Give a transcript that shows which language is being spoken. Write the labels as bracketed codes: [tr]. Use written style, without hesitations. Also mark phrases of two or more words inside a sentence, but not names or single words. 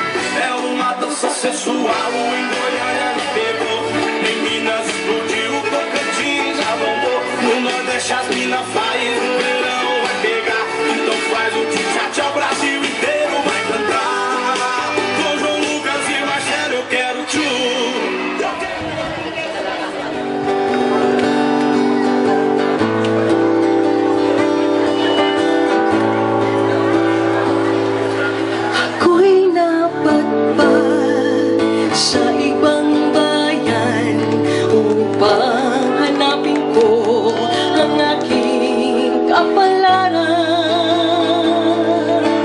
[pt] É uma dança sensual, em Goiânia me pegou. Em Minas explodiu, Tocantins abombou. No Nordeste as minas faz, no verão vai pegar. Então faz o tchu-tchá-tchá, o Brasil inteiro vai cantar. Com João Lucas e Marcelo eu quero tchu. [tl] Ako'y napadpad sa ibang bayan upang hanapin ko ang aking kapalaran.